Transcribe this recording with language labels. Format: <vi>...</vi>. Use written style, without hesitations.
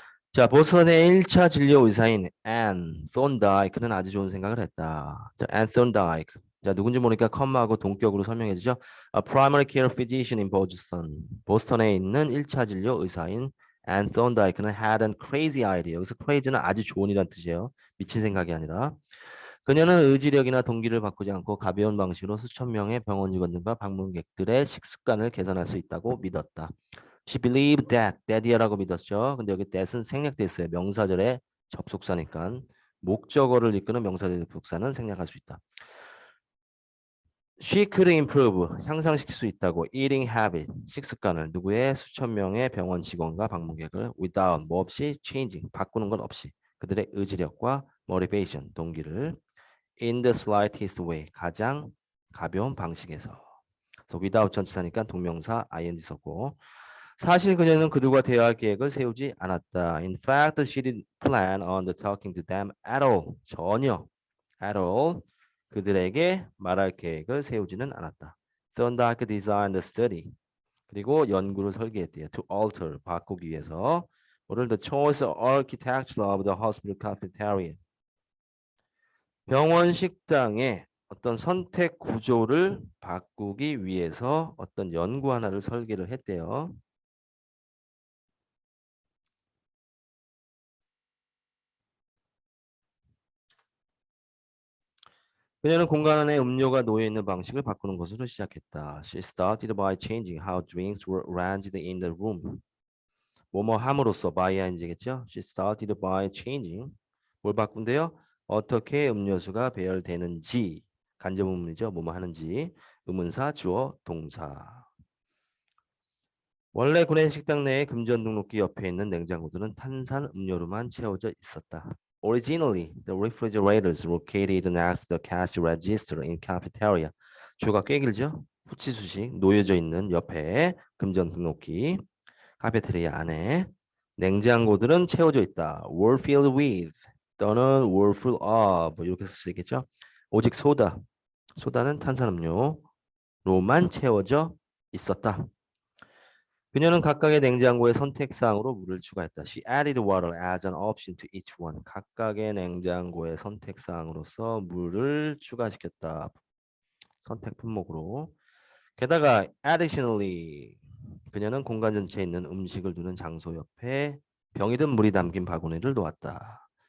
<ko>자, 보스턴의 1차 진료 의사인 앤 썬다이크는 아주 좋은 생각을 했다. 자, 앤 썬다이크. 자, 누군지 모르니까 컴마하고 동격으로 설명해 주죠.</ko> <en>A primary care physician in Boston.</en> <ko>보스턴에 있는 1차 진료 의사인 앤 썬다이크는</ko> <en>had a crazy idea.</en> <ko>여기서 crazy는 아주 좋은이란 뜻이에요. 미친 생각이 아니라. 그녀는 의지력이나 동기를 바꾸지 않고 가벼운 방식으로 수천 명의 병원 직원들과 방문객들의 식습관을 개선할 수 있다고 믿었다.</ko> <en>She believed that이라고</en> <ko>믿었죠. 근데 여기 that은 생략돼 있어요. 명사절의 접속사니까 목적어를 이끄는 명사절의 접속사는 생략할 수 있다.</ko> <en>She could improve,</en> <ko>향상시킬 수 있다고</ko> <en>eating habit,</en> <ko>식습관을 누구의 수천 명의 병원 직원과 방문객을 without, 뭐 없이 changing, 바꾸는 것 없이 그들의 의지력과 motivation, 동기를</ko> <en>in the slightest way,</en> <ko>가장 가벼운 방식에서. 그래서 without 전치사니까 동명사 ing 썼고 사실 그녀는 그들과 대화할 계획을 세우지 않았다.</ko> <en>In fact, she didn't plan on talking to them at all.</en> <ko>전혀 at all 그들에게 말할 계획을 세우지는 않았다.</ko> <en>Thorndike designed the study.</en> <ko>그리고 연구를 설계했대요.</ko> <en>To alter,</en> <ko>바꾸기 위해서. 오늘</ko> <en>the choice of architecture of the hospital cafeteria.</en> <ko>병원 식당의 어떤 선택 구조를 바꾸기 위해서 어떤 연구 하나를 설계를 했대요. 그녀는 공간 안에 음료가 놓여 있는 방식을 바꾸는 것으로 시작했다.</ko> <en>She started by changing how drinks were arranged in the room.</en> <ko>뭐뭐 함으로써 by ing겠죠? She started by changing 뭘 바꾼대요? 어떻게 음료수가 배열되는지 간접 의문이죠. 뭐뭐 하는지. 의문사, 주어, 동사. 원래 구내식당 내에 금전 등록기 옆에 있는 냉장고들은 탄산 음료로만 채워져 있었다.</ko> <en>Originally, the refrigerators located next to the cash register in cafeteria.</en> <ko>주어가 꽤 길죠? 후치수식 놓여져 있는 옆에 금전 등록기 카페테리아 안에 냉장고들은 채워져 있다.</ko> <en>were filled with 또는 were full of</en> <ko>이렇게 쓸 수 있겠죠? 오직 소다는 탄산음료로만 채워져 있었다. 그녀는 각각의 냉장고에 선택사항으로 물을 추가했다. She added water as an option to each one. 각각의 냉장고의 선택사항으로서 물을 추가시켰다. 선택 품목으로. 게다가 additionally 그녀는 공간 전체에 있는 음식을 두는 장소 옆에 병이든 물이 담긴 바구니를 놓았다.</ko>